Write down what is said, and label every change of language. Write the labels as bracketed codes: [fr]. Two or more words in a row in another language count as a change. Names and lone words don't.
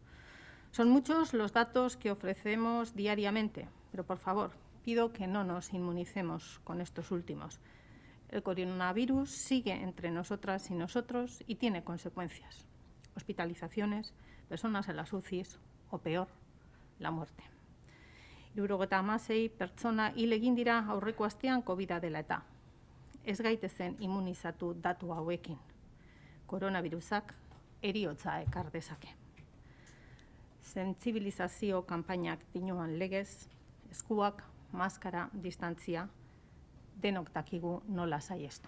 [es] Son muchos los datos que ofrecemos diariamente, pero por favor, pido que no nos inmunicemos con estos últimos. El coronavirus sigue entre nosotras y nosotros y tiene consecuencias. Hospitalizaciones, personas en las UCIs o peor, la muerte. [eu] 76 pertsona hil egin dira aurreko astean COVID-a dela eta. Ez gaitezen immunizatu datu hauekin. Koronavirusak heriotza ekar dezake. Sentsibilizazio kanpainak dinoan legez, eskuak, maskara, distantzia, denok dakigu nola saiestu.